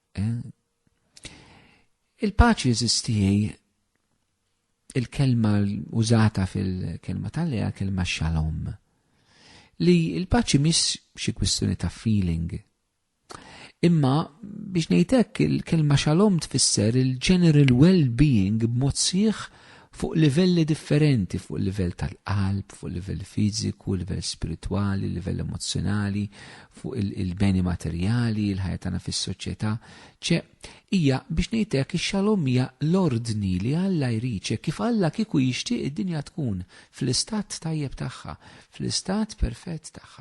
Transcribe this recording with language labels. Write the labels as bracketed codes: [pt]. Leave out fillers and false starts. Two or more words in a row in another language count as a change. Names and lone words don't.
[mt] Il-paċi eżisti il-kelma użata fil-kelma Alla hija kelma shalom. Li il-paċi mhix xi kwistjoni ta' feeling. Imma biex ngħidlek il-kelma shalom tfisser il- [en] general well-being [mt] b'mod sieħ fuq livelli differenti, fuq il-livell tal-qalb, fuq il-livell fiżiku, il-livell spiritwali, il-livell emozjonali, fuq il-beni materjali, il-ħajja tagħna fis-soċjetà. Hija biex ngħidlek ix-xalom hija l-ordni li Alla jrid kif Alla kieku jixtieq id-dinja tkun fl-istat tajjeb tagħha, fl-istat perfett tagħha.